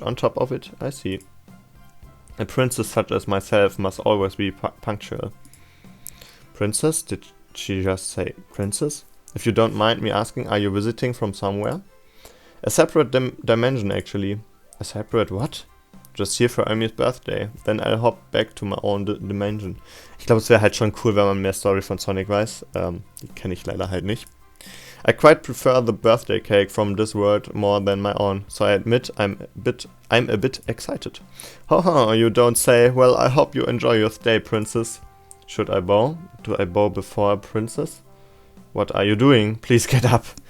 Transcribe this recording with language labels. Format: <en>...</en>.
<en>On top of it, I see. A princess such as myself must always be punctual. Princess? Did she just say princess? If you don't mind me asking, are you visiting from somewhere? A separate dimension, actually. A separate what? Just here for Amy's birthday. Then I'll hop back to my own dimension.</en> <de>Ich glaube, es wäre halt schon cool, wenn man mehr Story von Sonic weiß. Die kenne ich leider halt nicht.</de> <en>I quite prefer the birthday cake from this world more than my own, so I admit I'm a bit excited. Haha, you don't say. Well, I hope you enjoy your stay, princess. Should I bow? Do I bow before a princess? What are you doing? Please get up.</en>